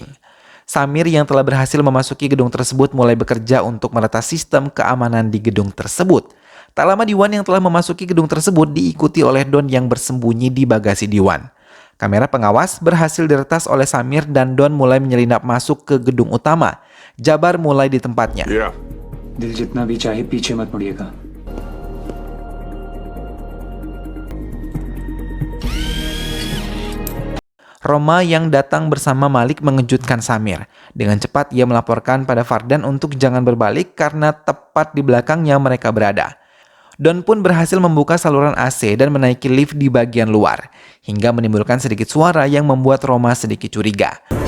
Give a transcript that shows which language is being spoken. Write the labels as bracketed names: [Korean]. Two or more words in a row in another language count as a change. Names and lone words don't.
[Indonesian] Samir yang telah berhasil memasuki gedung tersebut mulai bekerja untuk meretas sistem keamanan di gedung tersebut. Tak lama Diwan yang telah memasuki gedung tersebut diikuti oleh Don yang bersembunyi di bagasi Diwan. Kamera pengawas berhasil diretas oleh Samir dan Don mulai menyelinap masuk ke gedung utama. Jabar mulai di tempatnya. [Hindi] दिल जितना भी चाहे पीछे मत मुड़िएगा. [Indonesian] Roma yang datang bersama Malik mengejutkan Samir. Dengan cepat ia melaporkan pada Fardan untuk jangan berbalik karena tepat di belakangnya mereka berada. Don pun berhasil membuka saluran AC dan menaiki lift di bagian luar, hingga menimbulkan sedikit suara yang membuat Roma sedikit curiga.